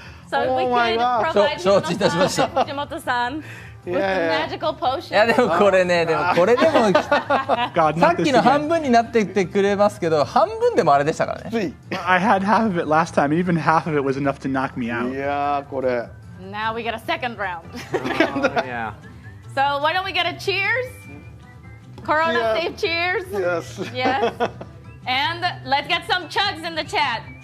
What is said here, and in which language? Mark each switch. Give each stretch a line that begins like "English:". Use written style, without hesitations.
English: So if we could provide Fujimoto-san with the magical potion.
Japanese: いやでもこれね、でもこれでもさっきの半分になってってくれますけど、半分でもあれでしたからね。
English: I had half of it last time. Even half of it was enough to knock me out.
Japanese: いやこれ。
English: Now we get a second round. Yeah. So why don't we get a cheers? Corona safe cheers. Yes. Yes. And let's get some chugs in the chat.